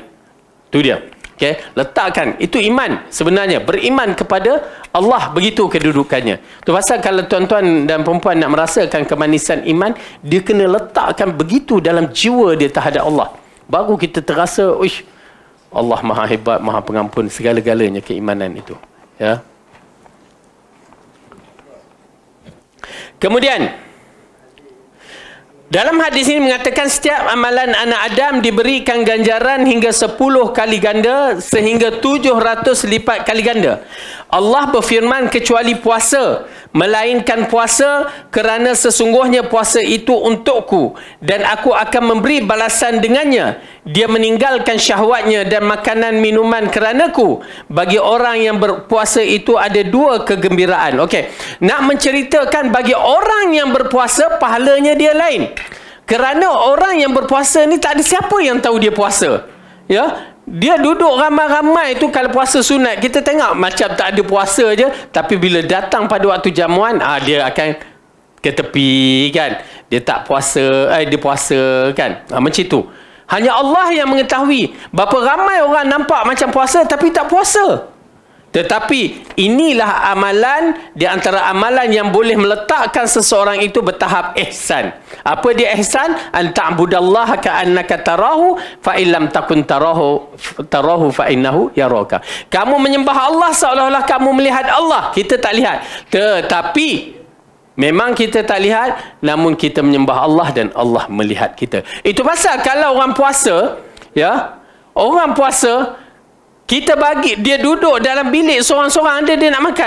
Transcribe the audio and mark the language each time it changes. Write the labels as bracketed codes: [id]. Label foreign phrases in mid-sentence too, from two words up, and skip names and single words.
[ms] Itu dia. Okay? Letakkan. Itu iman sebenarnya. Beriman kepada Allah. Begitu kedudukannya. Itu pasal kalau tuan-tuan dan perempuan nak merasakan kemanisan iman, dia kena letakkan begitu dalam jiwa dia terhadap Allah. Baru kita terasa, uish, Allah maha hebat, maha pengampun segala-galanya keimanan itu. Ya. Kemudian, dalam hadis ini mengatakan setiap amalan anak Adam diberikan ganjaran hingga 10 kali ganda sehingga 700 lipat kali ganda. Allah berfirman, kecuali puasa, melainkan puasa kerana sesungguhnya puasa itu untukku dan aku akan memberi balasan dengannya. Dia meninggalkan syahwatnya dan makanan minuman keranaku. Bagi orang yang berpuasa itu ada 2 kegembiraan. Okey, nak menceritakan bagi orang yang berpuasa pahalanya dia lain. Kerana orang yang berpuasa ni tak ada siapa yang tahu dia puasa. Ya, dia duduk ramai-ramai tu kalau puasa sunat. Kita tengok macam tak ada puasa je, tapi bila datang pada waktu jamuan, dia akan ke tepi kan. Dia tak puasa, dia puasa kan. Macam tu. Hanya Allah yang mengetahui berapa ramai orang nampak macam puasa tapi tak puasa. Tetapi inilah amalan di antara amalan yang boleh meletakkan seseorang itu bertahap ihsan. Apa dia ihsan? [ar] أن تعبد الله كأنك تراه فإن لم تكن تراه فإنه يراك. [ms] Kamu menyembah Allah seolah-olah kamu melihat Allah. Kita tak lihat. Tetapi memang kita tak lihat, namun kita menyembah Allah dan Allah melihat kita. Itu pasal kalau orang puasa, ya, orang puasa, kita bagi dia duduk dalam bilik seorang-seorang, dia nak makan.